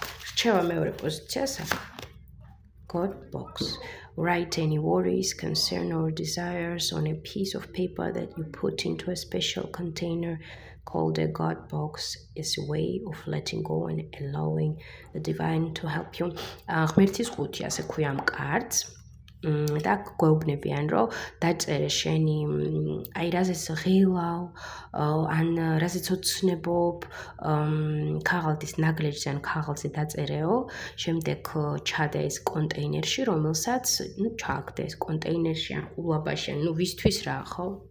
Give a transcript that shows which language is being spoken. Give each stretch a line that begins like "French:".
Georgian: რჩევა მეორე პოზიციას აქ.
English: God box. Write any worries, concern or desires on a piece of paper that you put into a special container called a God box. It's a way of letting go and allowing the divine to help you.
Georgian: ღმერთის ხუთი ასე ქვია ამ კარტს. და გვეუბნებიან, რომ დაწერე შენი აი რაზეც ღილავ, ან რაზეც ოცნებობ, ქაღალდის ნაგლეჯზე ან ქაღალდზე დაწერეო, შემდეგ ჩადე ეს კონტეინერში, რომელსაც, ჩააგდე ეს კონტეინერში ან ყულაბაში, ან ვისთვის რა, ხო?